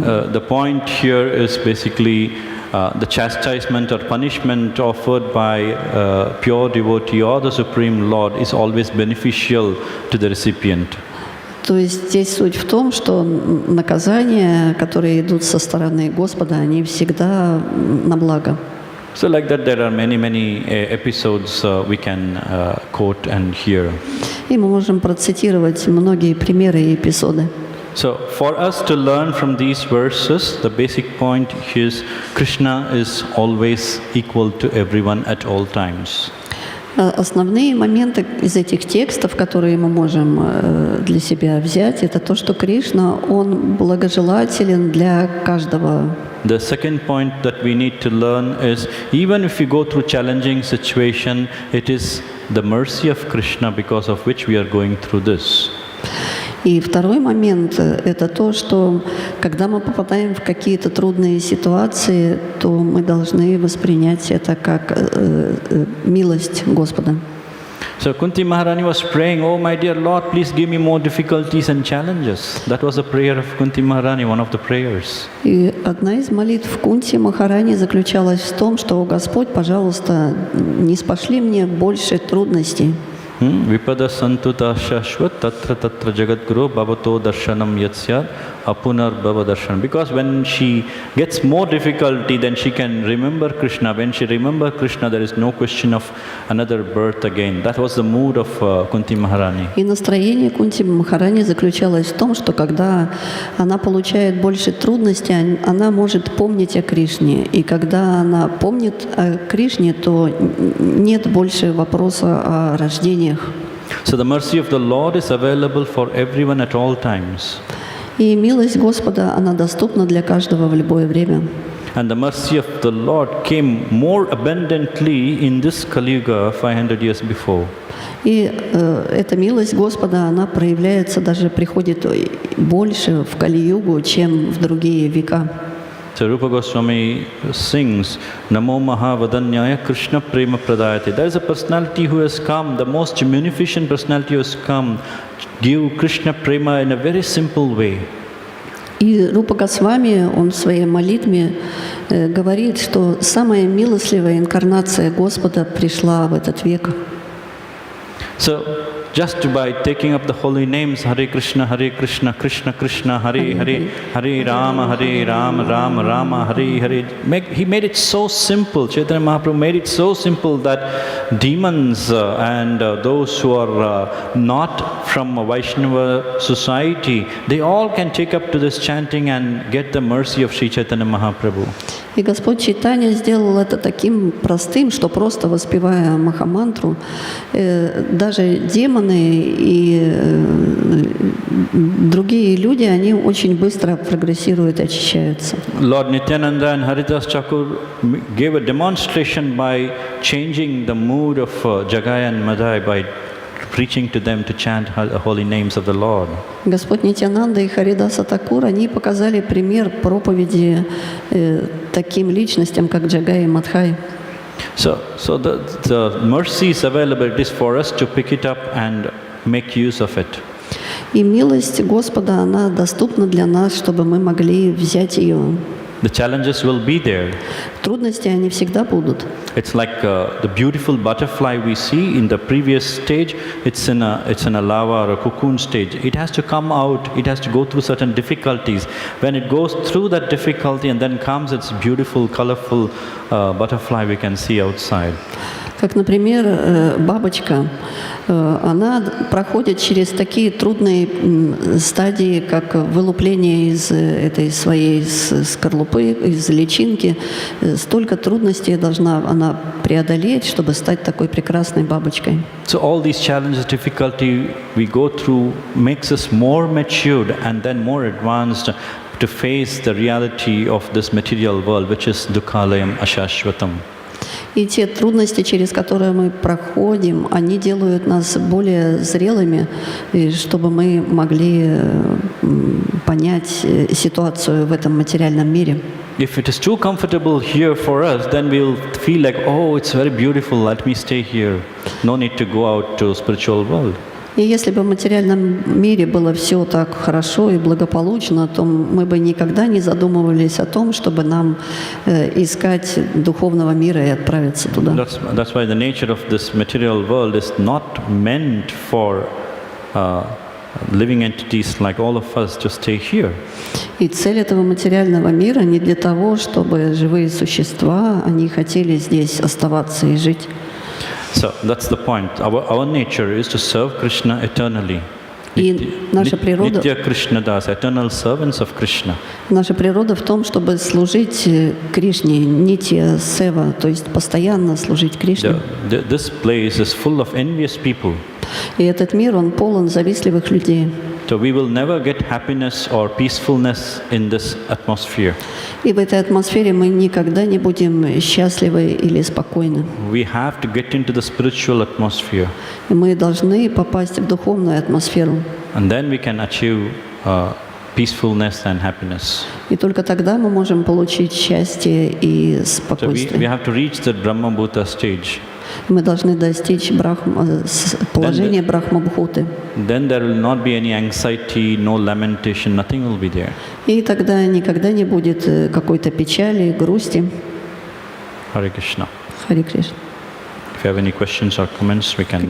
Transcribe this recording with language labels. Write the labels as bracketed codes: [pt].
[en] The point here is basically the chastisement or punishment offered by pure devotee or the Supreme Lord is always beneficial to the recipient. [ru] То есть здесь суть в том, что наказания, которые идут со стороны Господа, они всегда на благо. [en] So like that there are many episodes we can quote and hear. [ru] И мы можем процитировать многие примеры и эпизоды. [en] So for us to learn from these verses, the basic point is Krishna is always equal to everyone at all times. [ru] Основные моменты из этих текстов, которые мы можем для себя взять, это то, что Кришна, Он благожелателен для каждого. [en] The second point that we need to learn is even if we go through challenging situation, it is the mercy of Krishna because of which we are going through this. [ru] И второй момент – это то, что когда мы попадаем в какие-то трудные ситуации, то мы должны воспринять это как милость Господа. [en] So Kunti Maharani was praying, "Oh my dear Lord, please give me more difficulties and challenges." That was the prayer of Kunti Maharani, one of the prayers. [ru] И одна из молитв Кунти Махарани заключалась в том, что: «Господь, пожалуйста, не спошли мне больше трудностей». [sa] Vipada santuta shashvat tatra tatra jagadguru bhavato darshanam yatsya apunar bhava darshanam. [en] Because when she gets more difficulty, then she can remember Krishna. When she remembers Krishna, there is no question of another birth again. That was the mood of Kunti Maharani. [ru] И настроение Кунти Махарани заключалось в том, что когда она получает больше трудностей, она может помнить о Кришне. И когда она помнит о Кришне, то нет больше вопроса о рождении. [en] So the mercy of the Lord is available for everyone at all times. [ru] И милость Господа, она доступна для каждого в любое время. [en] And the mercy of the Lord came more abundantly in this Kali Yuga 500 years before. [ru] И эта милость Господа, она проявляется, даже приходит больше в Кали-югу, чем в другие века. [en] So Rupa Goswami sings, [sa] Namo Mahavadanyaya Krishna Prema Pradayate. [en] There is a personality who has come, the most munificent personality who has come, give Krishna Prema in a very simple way. [ru] И Рупа Госвами, он в своей молитве говорит, что самая милостливая инкарнация Господа пришла в этот век. [en] So just by taking up the holy names, Hare Krishna, Krishna Krishna, Hare Hare, Hare Rama, Rama Rama, Hare Hare. He made it so simple. Chaitanya Mahaprabhu made it so simple that demons and those who are not from a Vaishnava society, they all can take up to this chanting and get the mercy of Sri Chaitanya Mahaprabhu. [ru] И Господь Чайтанья сделал это таким простым, что просто воспевая Махамантру, даже демоны и другие люди, они очень быстро прогрессируют и очищаются. [en] Lord Nityananda and Haridas Thakur gave a demonstration by changing the mood of Jagai and Madai by preaching to them to chant the holy names of the Lord. [ru] Господь Нитянанда и Харидаса Такур, они показали пример проповеди таким личностям, как Джагай и Мадхай. [en] So the mercy is available. It is for us to pick it up and make use of it. [ru] И милость Господа, она доступна для нас, чтобы мы могли взять ее. [en] The challenges will be there. [ru] Трудности, они всегда будут. [en] It's like the beautiful butterfly we see in the previous stage. It's in a lava or a cocoon stage. It has to come out. It has to go through certain difficulties. When it goes through that difficulty and then comes its beautiful, colorful butterfly we can see outside. [ru] Как, например, бабочка, она проходит через такие трудные стадии, как вылупление из этой своей скорлупы, из личинки. Столько трудностей должна она преодолеть, чтобы стать такой прекрасной бабочкой. [en] So all these challenges, difficulty we go through makes us more matured and then more advanced to face the reality of this material world, which is [sa] dukkhalayam ashashvatam. [ru] И те трудности, через которые мы проходим, они делают нас более зрелыми, чтобы мы могли понять ситуацию в этом материальном мире. [en] If it is too comfortable here for us, then we'll feel like, oh, it's very beautiful, let me stay here. No need to go out to spiritual world. [ru] И если бы в материальном мире было все так хорошо и благополучно, то мы бы никогда не задумывались о том, чтобы нам искать духовного мира и отправиться туда. [en] That's why the nature of this material world is not meant for living entities like all of us to stay here. [ru] И цель этого материального мира не для того, чтобы живые существа, они хотели здесь оставаться и жить. [en] So that's the point. Our nature is to serve Krishna eternally. [ru] И наша природа, [sa] Nitya Krishna Das, [en] eternal servants of Krishna. [ru] наша природа в том, чтобы служить Кришне, [sa] нитья сева, [ru] то есть постоянно служить Кришне. [en] This place is full of envious people. [ru] И этот мир, он полон завистливых людей. [en] So we will never get happiness or peacefulness in this atmosphere. [ru] И в этой атмосфере мы никогда не будем счастливы или спокойны. [en] We have to get into the spiritual atmosphere. [ru] И мы должны попасть в духовную атмосферу. [en] And then we can achieve peacefulness and happiness. [ru] И только тогда мы можем получить счастье и [en] So we [ru] спокойствие. [en] have to reach the Brahma Bhuta stage. [ru] Мы должны достичь положения Брахма-бхуты. [en] Then there will not be any anxiety, no lamentation, nothing will be there. [ru] И тогда никогда не будет какой-то печали, грусти. [en] Hare Krishna. [ru] Харе Кришна. [en] If you have any questions or comments, we can